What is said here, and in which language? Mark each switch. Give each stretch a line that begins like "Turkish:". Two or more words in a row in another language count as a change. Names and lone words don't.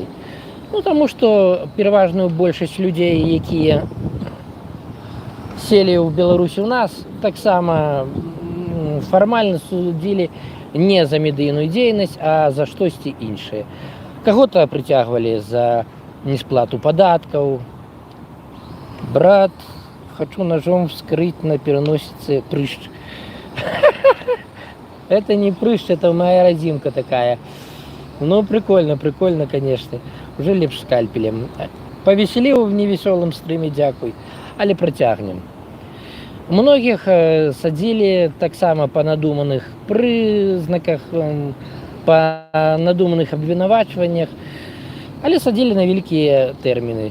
Belarusian: Таму што пераважную большасць людзей, якія селі ў Беларусі ў нас, таксама фармальна судзілі не за медыйную дзейнасць, а за штосьці іншае. Каго-то прыцягвалі за несплату падаткаў.
Russian: Брат, хочу ножом вскрыть на переносице прыщ. Это не прыщ, это моя родимка такая. Прикольно, конечно. Уже
Belarusian: лепш скальпелем. Повеселіў
Russian: в невеселым стрыме,
Belarusian: дзякуй, але працягнем. Многіх садзілі таксама па надуманых прызнаках, па надуманых абвінавачваннях, але садзілі на вялікія тэрміны.